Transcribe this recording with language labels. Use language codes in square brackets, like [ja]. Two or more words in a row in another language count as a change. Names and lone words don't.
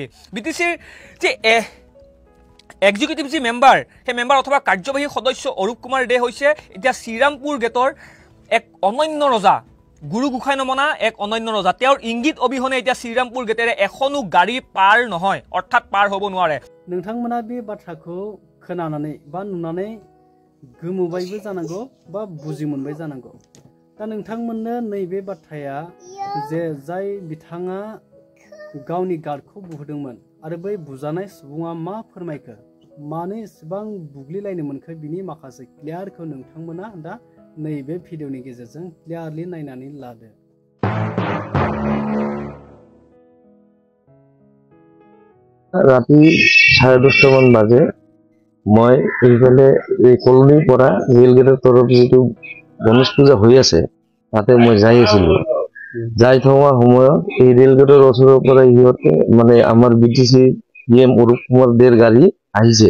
[as] বিটিচিৰ যে এক্সিকিউটিভ যি মেম্বাৰ, সেই মেম্বাৰ অথবা কাৰ্যবাহী সদস্য অৰুপ কুমাৰ দে হৈছে এতিয়া শ্ৰীৰামপুৰ গেটৰ এক অনন্য ৰজা, গুৰু গোসাঁই নমনা এক অনন্য ৰজা। তেওঁৰ ইংগিত অবিহনে এতিয়া শ্ৰীৰামপুৰ গেটেৰে এখনো গাড়ী পাৰ নহয়, অৰ্থাৎ পাৰ হ'ব নোৱাৰে। [brx] नोंथांमोना बे बाथ्राखौ खोनानानै बा नुनानै गोमोबायबो जानांगौ बा बुजि मोनबाय जानांगौ। दा नोंथांमोननो नैबे बाथ्राया जे जाय बिथाङा गावनि गार्डखौ बुहोदोंमोन आरो बै बुजानाय सुबुङा मा फोरमायखो, मानो इसेबां बुग्लिलायनो मोनखो, बिनि माखासे क्लियारखौ नोंथांमोना दा नैबे भिडिअनि गेजेरजों क्लियारलि नायनानै लादो। [as] ৰাতি 10:30 মান বাজে মই এইফালে এই কলনীৰ পৰা ৰেল গেটৰ তৰফ যিটো গণেশ পূজা হৈ আছে তাতে মই যাই আছিলো। যাই থকা সময়ত এই ৰেল গেটৰ ওচৰৰ পৰা সিহঁতে মানে আমাৰ বিটিচি ইএম অৰুপ কুমাৰ দেৰ গাড়ী আহিছে।